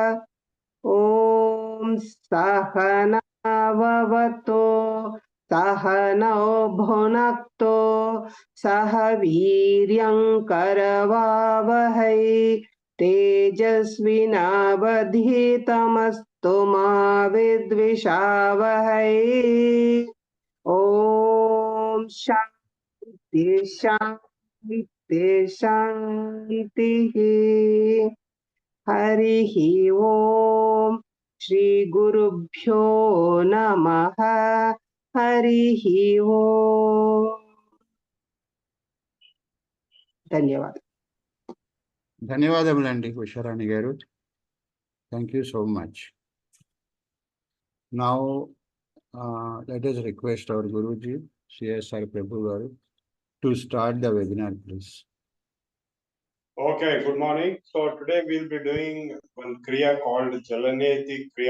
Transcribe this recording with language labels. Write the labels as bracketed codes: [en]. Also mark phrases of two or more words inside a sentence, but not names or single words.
[sa] ॐ सहनाववतु सहनौ भुनक्तु सह वीर्यं करवावहै तेजस्विनावधीतमस्तु मा विद्विषावहै ॐ शान्ति शान्ति शान्तिः। हरिः ॐ श्रीगुरुभ्यो नमः। हरिः ॐ ధన్యవాదాలు. [te] ధన్యవాదములండి ఉషారాణి గారు. [en] thank you so much. నౌ let us request our Guruji, CSR Prabhu garu, to start the webinar, please. Okay, good morning. So today we'll be doing one Kriya called Jalaneti Kriya.